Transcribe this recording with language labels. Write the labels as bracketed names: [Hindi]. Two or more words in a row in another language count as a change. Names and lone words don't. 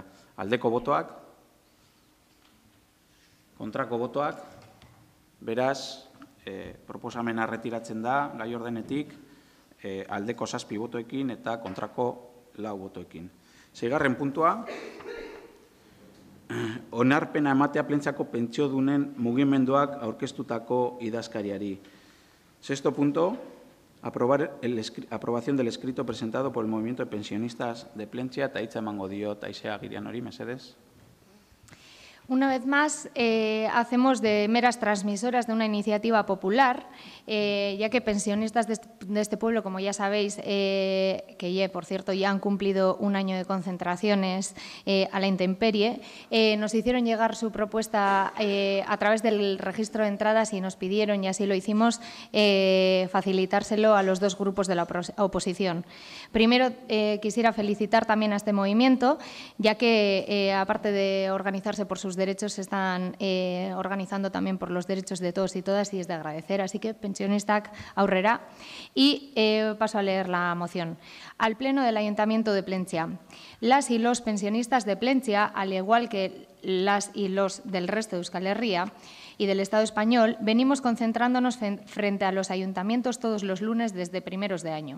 [Basque] Aldeko botoak, kontrako botoak, beraz, proposamena retiratzen da, gai ordenetik, aldeko 7 botoekin eta kontrako 4 botoekin. 6. puntua, onarpena ematea Plentziako pentsiodunen mugimenduak aurkeztutako idazkariari. [Spanish] 6. punto, aprobación del escrito presentado por el Movimiento de Pensionistas de Plentzia, [Basque] eta hitza emango diot Aizea Agirianori, mesedez. [Spanish] Una vez más, hacemos de meras transmisoras de una iniciativa popular, ya que pensionistas de este pueblo, como ya sabéis, que por cierto ya han cumplido un año de concentraciones a la intemperie, nos hicieron llegar su propuesta a través del registro de entradas y nos pidieron, y así lo hicimos, facilitárselo a los dos grupos de la oposición. Primero, quisiera felicitar también a este movimiento, ya que, aparte de organizarse por sus derechos se están organizando también por los derechos de todos y todas y es de agradecer. Así que [Basque] pensionistak aurrera. [Spanish] Y paso a leer la moción. Al Pleno del Ayuntamiento de Plentzia. Las y los pensionistas de Plentzia, al igual que las y los del resto de Euskal Herria y del Estado español, venimos concentrándonos frente a los ayuntamientos todos los lunes desde primeros de año.